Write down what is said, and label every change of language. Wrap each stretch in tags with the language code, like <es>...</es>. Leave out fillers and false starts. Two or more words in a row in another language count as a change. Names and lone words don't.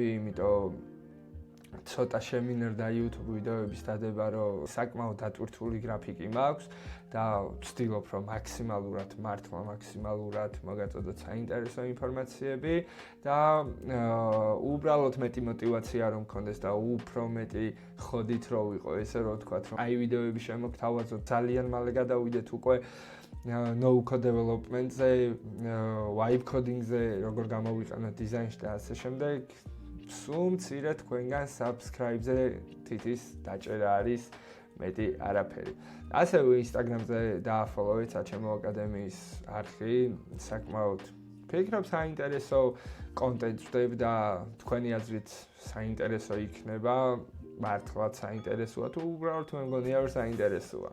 <ka>იმიტომ ცოტა შემინერდა YouTube ვიდეოების დადება, რომ საკმაოდ დატვირთული გრაფიკი მაქვს და ვცდილობ, რომ მაქსიმალურად მოგაწოდოთ საინტერესო ინფორმაციები და უბრალოდ მეტი мотиваცია რომ მქონდეს და უფრო მეტი ხოდით რო ვიყო, ესე რომ ვთქვათ, რომ აი ვიდეოები შემოგთავაზოთ, ძალიან მალე გადავიდეთ უკვე</ka> <en>no code development-ზე, vibe coding-ზე,</en> <ka>როგორ გამოვიყენოთ დიზაინში და ასე შემდეგ. სულ მცირე თქვენგან subscribe-ზე თითის დაჭერა არის მეტი არაფერი. ასევე Instagram-ზე დააფოლოვეთ საჩემო აკადემიის არხი, საკმაოდ ფიქრობ საინტერესო კონტენტს ვდებ და თქვენი აზრით საინტერესო იქნება, მართლაც საინტერესოა თუ უბრალოდ თქვენ მგონია რომ საინტერესოა.</ka>